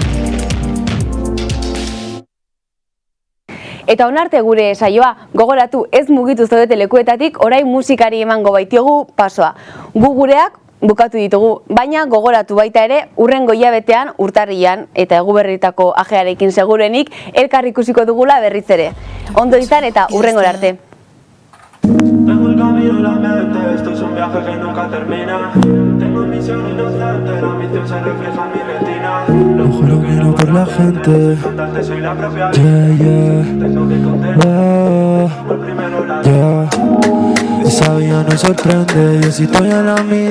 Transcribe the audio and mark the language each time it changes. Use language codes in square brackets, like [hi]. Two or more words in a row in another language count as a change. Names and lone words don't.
[eu] Eta onarte gure saioa, gogoratu ez mugitu zaudete lekuetatik, orain musikari emango baitiogu pasoa. Gu gureak bukatu ditugu, baina gogoratu baita ere hurrengo hilabetean, urtarrian eta eguberritako ajearekin segurenik elkar ikusiko dugula berriz ere. Ondo izan eta hurrengora arte. [es] Tengo el camino en la mente, esto es un viaje que nunca termina. Tengo misión inocente, la misión se refleja en mi retina. Lo juro que no por la gente. Contarte soy la propia vida. Tengo que contener. Por primero la esa vida nos sorprende, yo si estoy en la mira.